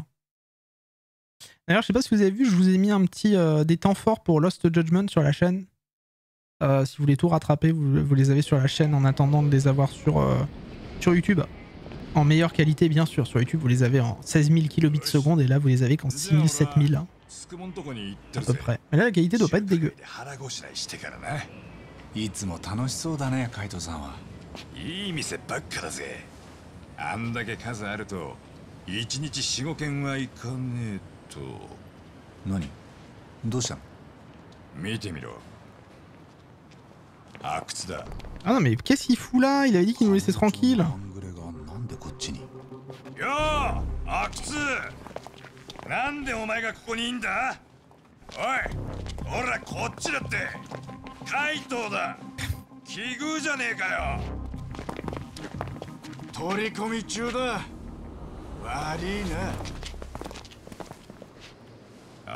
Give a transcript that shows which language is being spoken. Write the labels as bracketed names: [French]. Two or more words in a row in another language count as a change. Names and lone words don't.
[French] D'ailleurs, je sais pas si vous avez vu, je vous ai mis un petit des temps forts pour Lost Judgment sur la chaîne. Si vous voulez tout rattraper, vous les avez sur la chaîne en attendant de les avoir sur YouTube. En meilleure qualité, bien sûr. Sur YouTube, vous les avez en 16 000 kilobits seconde et là, vous les avez qu'en 6 000, 7 000. Hein, à peu près. Mais là, la qualité doit pas être dégueu. [Japanese] いつも楽しそうだね、カイトさんは。いい店ばっかだぜ。あんだけ数あると、1日4、5軒はいかねえと。何？どうしたの？見てみろ。阿久津だ。 [French] Ah non, mais qu'est-ce qu'il fout là? Il avait dit qu'il nous laissait tranquille. [Japanese] なんでこっちに？よー、阿久津。なんでお前がここにいんだ？おい、ほらこっちだって。カイトだ。奇遇じゃねえかよ。取り込み中だ。悪いな。